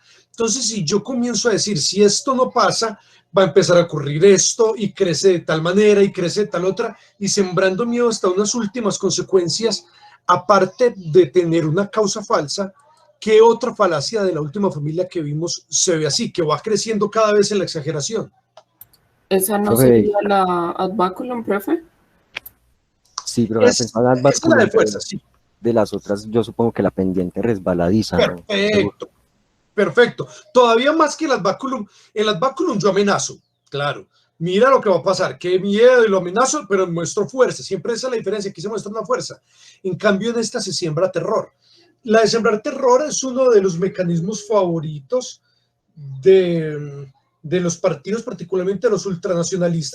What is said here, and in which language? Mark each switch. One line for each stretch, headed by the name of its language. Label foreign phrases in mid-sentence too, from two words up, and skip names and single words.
Spanish: Entonces, si yo comienzo a decir, si esto no pasa, va a empezar a ocurrir esto y crece de tal manera y crece de tal otra, y sembrando miedo hasta unas últimas consecuencias, aparte de tener una causa falsa, ¿qué otra falacia de la última familia que vimos se ve así, que va creciendo cada vez en la exageración? ¿Esa no Profe, sería la
Latin: ad baculum,
Spanish: profe? sí, pero la pensaba en Es la de fuerza, sí. de las otras, yo supongo que la pendiente resbaladiza, ¿no? Perfecto, perfecto. Todavía más que el
Latin: ad baculum.
Spanish: El
Latin: ad baculum
Spanish: yo amenazo, claro. Mira lo que va a pasar, qué miedo y lo amenazo, pero muestro fuerza. Siempre esa es la diferencia, aquí se muestra una fuerza. En cambio, en esta se siembra terror. La de sembrar terror es uno de los mecanismos favoritos de los partidos, particularmente los ultranacionalistas.